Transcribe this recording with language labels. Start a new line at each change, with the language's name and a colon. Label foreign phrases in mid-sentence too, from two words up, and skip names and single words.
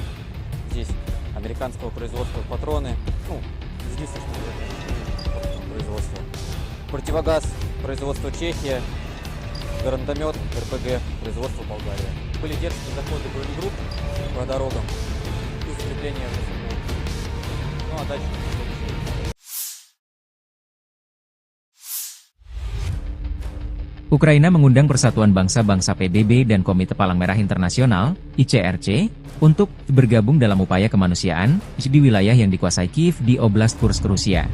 Russian: Здесь американского производства патроны, единственного производства. Противогаз производства Чехия, гранатомет РПГ производства Болгария. Были дерзкие заходы боегрупп по дорогам и закрепление РСФУ. Ну а дальше...
Indonesian: Ukraina mengundang Persatuan Bangsa-Bangsa PBB dan Komite Palang Merah Internasional, ICRC, untuk bergabung dalam upaya kemanusiaan di wilayah yang dikuasai Kiev di Oblast Kursk, Rusia.